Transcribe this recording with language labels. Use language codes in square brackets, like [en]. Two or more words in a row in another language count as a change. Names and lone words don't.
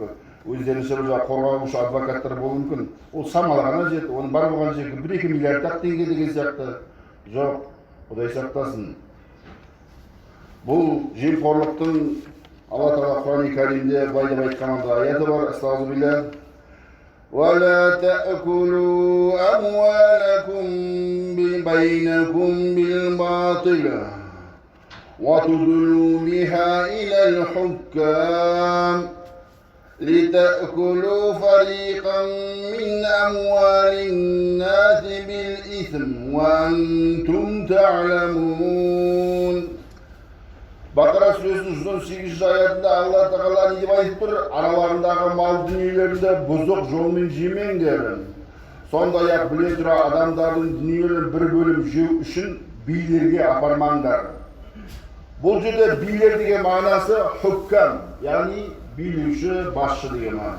[kk] Өздерінше бір жақ қорғаушы адвокаттар болуы мүмкін. Ол самалғана жетті, оның бар болған жерге 1-2 миллиард теңге деген сияқты. Жоқ, Құдай сақтасын. Бұл жемқорлықтың Алла Тағала Құран-ы Кәрімде былай деп айтқанында аяты бар. Астағфируллах. [ar] ولا تأكلوا أموالكم بينكم بالباطل وتدلوا بها إلى الحكام لتأكلوا فريقا من أموال الناس بالإثم وأنتم تعلمون. [kk] Бақара сүресінің 118 аятында Алла Тағала не деп айтып тұр? Араларындағы мал дүниелерді бұзық жолмен жемеңдер. Сондай-ақ біле тұра адамдардың дүниелерін бір бөлім жеу үшін билерге апармаңдар. Бұл жерде билер деген мағынасы хуккам, яғни билеуші, басшы деген мағына.